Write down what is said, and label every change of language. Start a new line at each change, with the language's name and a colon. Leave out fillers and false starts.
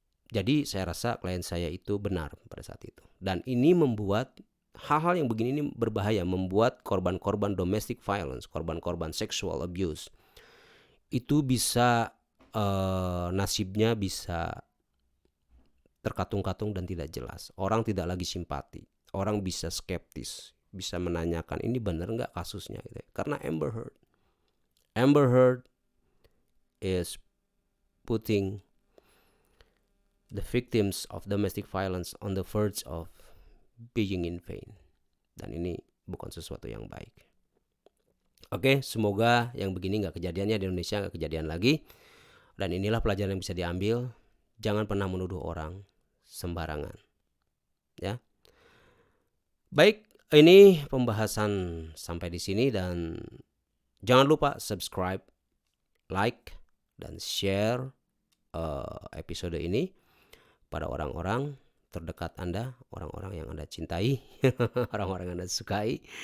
Indonesian: Jadi saya rasa klien saya itu benar pada saat itu. Dan ini membuat hal-hal yang begini ini berbahaya, membuat korban-korban domestic violence, korban-korban sexual abuse itu bisa nasibnya bisa terkatung-katung dan tidak jelas. Orang tidak lagi simpati. Orang bisa skeptis, bisa menanyakan ini benar nggak kasusnya gitu. Karena
English: Amber Heard is putting the victims of domestic violence on the verge of being in pain.
Indonesian: Dan ini bukan sesuatu yang baik. Oke, semoga yang begini nggak kejadiannya di Indonesia, nggak kejadian lagi. Dan inilah pelajaran yang bisa diambil. Jangan pernah menuduh orang sembarangan. Ya. Baik, ini pembahasan sampai di sini dan jangan lupa subscribe, like, dan share episode ini pada orang-orang terdekat Anda, orang-orang yang Anda cintai, orang-orang yang Anda sukai.